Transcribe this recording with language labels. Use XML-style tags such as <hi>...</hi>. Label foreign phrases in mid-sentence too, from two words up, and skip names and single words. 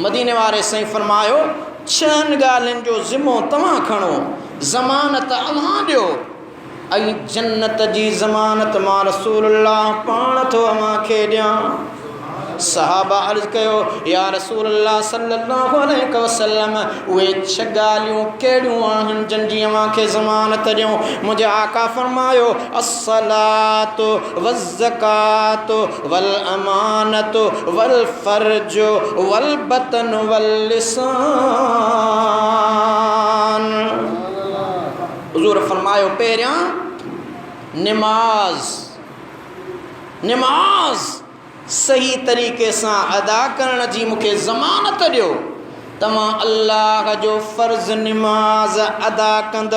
<sd>मदीने वारे साईं फरमायो 6 ॻाल्हियुनि जो ज़िमो तव्हां खणो, ज़मानत अव्हां ॾियो ऐं जन्नत जी ज़मानत मां रसूलुल्लाह पाण थो अव्हांखे ॾियां। सहाबा अर्ज़ कयो</sd> <ar>يا رسول الله صلى الله عليه وسلم</ar> <sd>उहे छह ॻाल्हियूं कहिड़ियूं आहिनि जिन जी अव्हांखे ज़मानत ॾियूं। मुंहिंजे आका फरमायो</sd> <ar>الصلاة والزكاة والأمانة والفرج والبطن واللسان.</ar> <sd>हुज़ूर फरमायो पहिरियां निमाज़ सही तरीक़े सां अदा करण जी मूंखे ज़मानत ॾियो। तव्हां अल्लाह जो फ़र्ज़ निमाज़ अदा कंदो।</sd>